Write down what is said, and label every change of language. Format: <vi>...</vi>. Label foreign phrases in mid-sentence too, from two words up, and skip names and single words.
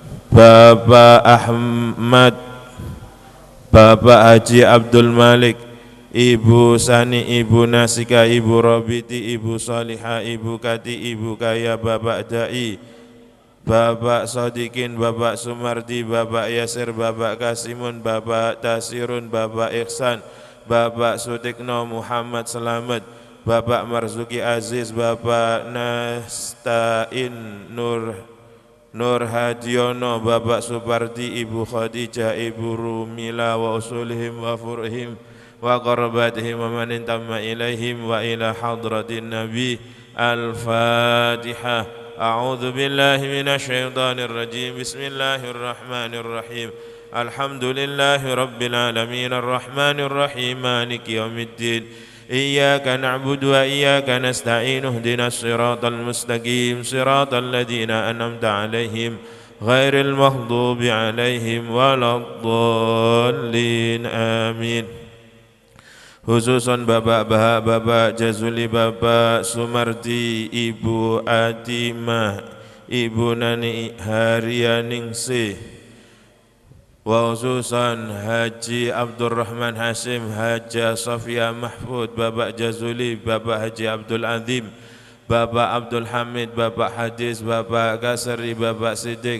<id>Bapak Ahmad, Bapak Haji Abdul Malik, Ibu Sani, Ibu Nasika, Ibu Robiti, Ibu Salihah, Ibu Kati, Ibu Kaya, Bapak Dai, Bapak Sodikin, Bapak Sumardi, Bapak Yasir, Bapak Kasimun, Bapak Tasirun, Bapak Ihsan, Bapak Sutikno Muhammad Selamat, Bapak Marzuki Aziz, Bapak Nastain</id> <ar>Nur Hadiono, Bapak Supardi, Ibu Khadijah, Ibu Rumila وأصولهم وفروعهم وقراباتهم ومن انتمى إليهم وإلى حضرة النبي. Al-Fatihah. أعوذ بالله من الشيطان الرجيم. بسم الله الرحمن الرحيم. الحمد لله رب العالمين الرحمن الرحيم مالك يوم الدين. إياك نعبد وإياك نستعين اهدنا الصراط المستقيم صراط الذين أنعمت عليهم غير المغضوب عليهم ولا الضالين آمين.</ar> <id>Khususan Bapak Baha, Bapak Jazuli, Bapak Sumardi, Ibu Atimah, Ibu Nani Haryaningsih,</id> <ar>وخصوصا</ar> <id>Haji Abdurrahman Hasim, Haja Sofia Mahfud, Bapak Jazuli, Bapak Haji Abdul Azim, Bapak Abdul Hamid, Bapak Hadis, Bapak Kasari, Bapak Siddiq,</id>